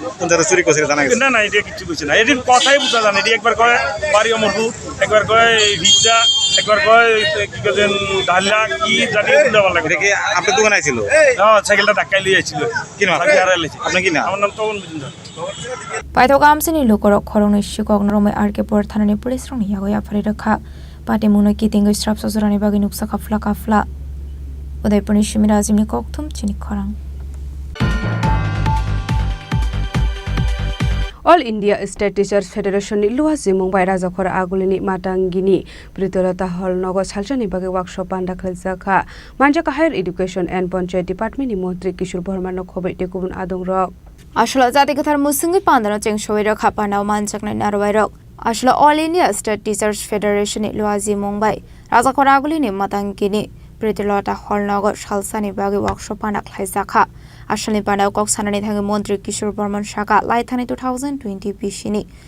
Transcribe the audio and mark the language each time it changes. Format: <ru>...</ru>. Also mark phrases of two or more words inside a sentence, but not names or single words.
<bn>কোন জায়গায় চুরি করছে জানা গেছে না এটা কিছু কইছে না এটির কথাই বোঝা জানে এটি একবার কয় বাড়ি অমরপুর একবার কয় ভিজা একবার কয় কি করেন ঢাল্লা কি জানি দেওয়ার লাগে দেখি আপনার দোকানে আইছিল হ্যাঁ সাইকেলটা ধাক্কাই লিয়ে আইছিল কি নাম আপনি কি নাম আমার নাম তখন বুঝুন</bn> <trp>Paithoga amsini lukorok khorongni sikokno romai arkepur thanani police rongni yagoya phari rakha pati muno kitingo strap sosrani bagi nuksa kafla Udaipurni Shimira Azimni Kokthum Chini Khorang All India State Teachers Federation ni luasi Mumbai Rajakhora agulini matangini Pritolata Hall Nogo Salchani bagi workshop anda khalsakha Manjaka Higher Education and Panchayat Department ni Montri Kishore Burman no khobai tekubun adong rok আসলে জাতিগতার মুসিংগি পান্দানো চেং সইরক হাপানাও মানজাকনাই নারবাইরক আসলে অল ইন্ডিয়া স্টেট টিচার্স ফেডারেশনে লুয়াজি মুম্বাই রাজাখরা আগুলিনি মাতাঙ্গিনি প্রিতিলতা হলনগর সালসানি বাগি ওয়ার্কশপ পানা খাইজাখা আসলে পানাও কক্সানানি থাঙ্গে মন্ত্রী কিশোর বর্মন শাখা লাইথানি 2020 পিসিনি</trp>